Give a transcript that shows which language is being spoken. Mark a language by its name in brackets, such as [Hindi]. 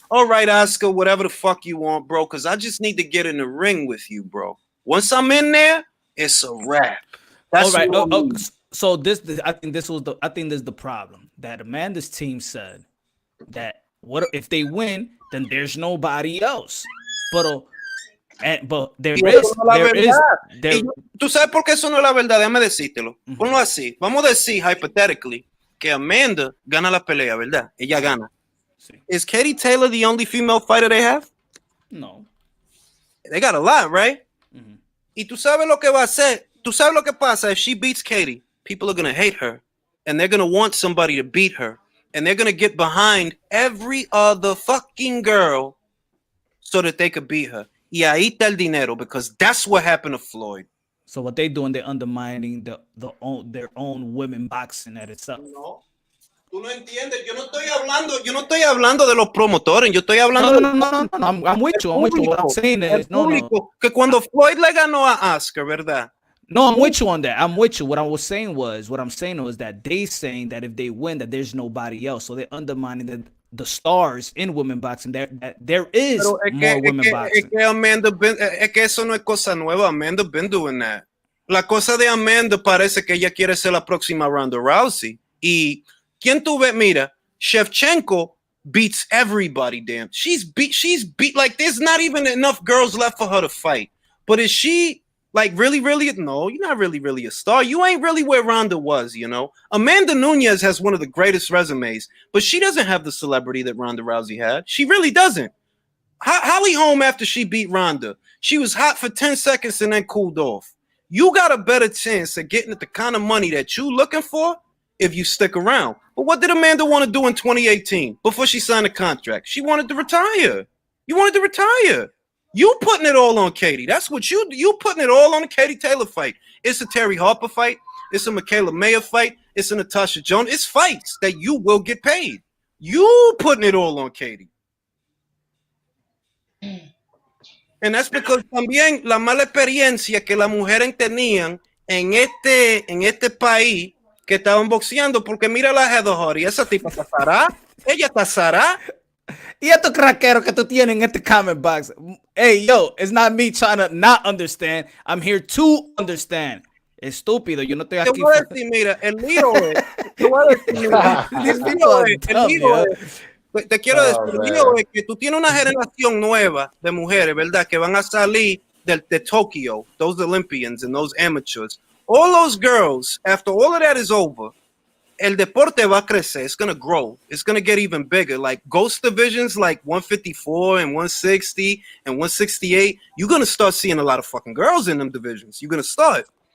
[English] All right, Oscar, whatever the fuck you want, bro, because I just need to get in the ring with you, bro. Once I'm in there, it's a wrap. That's all right. So I think this is the problem that Amanda's team said that what if they win, then there's nobody else. But there [Spanish] Y eso [English] is, [Spanish] no es la [English] there is, [Spanish] verdad. [English] there. [Spanish] Y tú sabes por qué eso no es la verdad, déjame decírtelo. Ujú. Ponlo así. Vamos a decir, [English] hypothetically, [Spanish] que Amanda gana la pelea, ¿verdad? Ella gana. Sí. [English] Is Katie Taylor the only female fighter they have? No. They got a lot, right? Ujú. [Spanish] Y tú sabes lo que va a hacer. Tú sabes lo que pasa [English] if she beats Katie. People are going to hate her. And they're going to want somebody to beat her. And they're going to get behind every other fucking girl so that they could beat her. [Spanish] Y ahí está el dinero, [English] because that's what happened to Floyd. So what they doing, they're undermining their own women boxing at itself. [Spanish] No, tú no entiendes. Yo no estoy hablando de los promotores. Yo estoy hablando [English] No. I'm with you. What I'm saying is, no. [Spanish] Que cuando Floyd le ganó a Oscar, ¿verdad? [English] No, I'm with you on that. I'm with you. What I'm saying was that they saying that if they win, that there's nobody else. So they're undermining the stars in women boxing. There is more women boxing. [Spanish] Es que eso no es cosa nueva. [English] Amanda been doing that. [Spanish] La cosa de Amanda parece que ella quiere ser la próxima Ronda Rousey. Y ¿quién tú ves? Mira, [English] Shevchenko beats everybody, damn. She's beat like there's not even enough girls left for her to fight. But is she like really? No, you're not really a star. You ain't really where Ronda was, you know. Amanda Nunes has one of the greatest resumes, but she doesn't have the celebrity that Ronda Rousey had. She really doesn't. Holly Holm, after she beat Ronda, she was hot for 10 seconds and then cooled off. You got a better chance of getting the kind of money that you looking for if you stick around. But what did Amanda want to do in 2018 before she signed a contract? She wanted to retire. You wanted to retire. You putting it all on Katie. That's what you putting it all on the Katie Taylor fight. It's a Terry Harper fight. It's a Michaela Mayer fight. It's a Natasha Jones. It's fights that you will get paid. You putting it all on Katie. And that's because [Spanish] también la mala experiencia que las mujeres tenían en este país que estaban boxeando, porque mira la Heather Hardy, esa tipa está zará, ella está zará. Y estos craqueros que tú tienes en este comment box. [English] Hey, yo, it's not me trying to not understand. I'm here to understand. [Spanish] Estúpido, yo no estoy aquí. Te voy a decir, mira, el lío es. Te voy a decir, mira, el lío es. Te quiero decir, el lío es que tú tienes una generación nueva de mujeres, ¿verdad? Que van a salir de Tokyo, [English] those Olympians and those amateurs. All those girls, after all of that is over, [Spanish] el deporte va a crecer. [English] It's going to grow. It's going to get even bigger. Like ghost divisions like 154 and 160 and 168, you're going to start seeing a lot of fucking girls in them divisions. You're going to start.